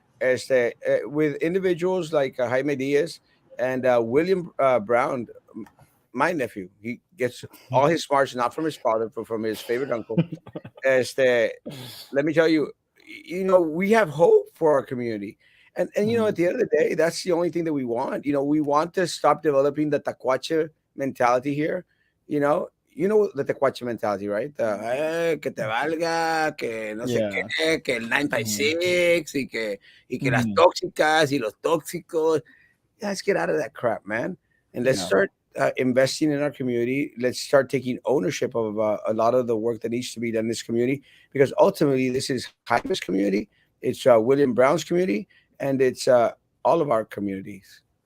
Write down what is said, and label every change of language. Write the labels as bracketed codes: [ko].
[en] With individuals like Jaime Diaz and William Brown, my nephew, he gets all his smarts not from his father, but from his favorite uncle. Let me tell you, we have hope for our community. And at the end of the day, that's the only thing that we want. We want to stop developing the tacuache mentality here. You know the tacuache mentality, right? [es] Que te valga, que no sé qué, que el 956, y que las tóxicas y los tóxicos. [en] Let's get out of that crap, man. And let's start investing in our community. Let's start taking ownership of a lot of the work that needs to be done in this community, because ultimately this is Jaime's community, it's William Brown's community, and it's all of our communities.